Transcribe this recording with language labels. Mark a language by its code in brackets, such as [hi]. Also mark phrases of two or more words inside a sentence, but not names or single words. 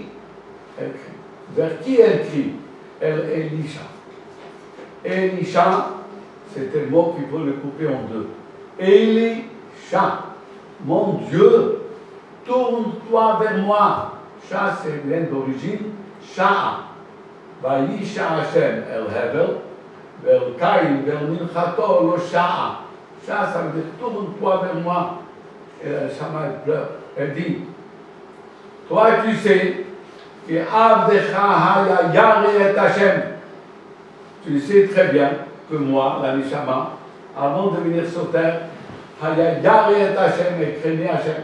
[fr] Elle crie. Vers qui elle crie? Elisha. Elisha, c'est un mot qu'il faut le couper en deux. Elisha, mon Dieu, tourne-toi vers moi. Sha, c'est bien d'origine, Sha'a. [he] ויישע ה' אל הבל ואל קין ואל מנחתו לא שעה. [fr] Sha'a, ça veut dire tourne-toi vers moi. Et la Shama, elle pleure. Elle dit, toi tu sais, que [he] עבדך היה ירא את ה. [fr] Tu sais très bien que moi, la Neshama, avant de venir sur terre, [he] היה ירא את ה, [fr] et craignait Hashem.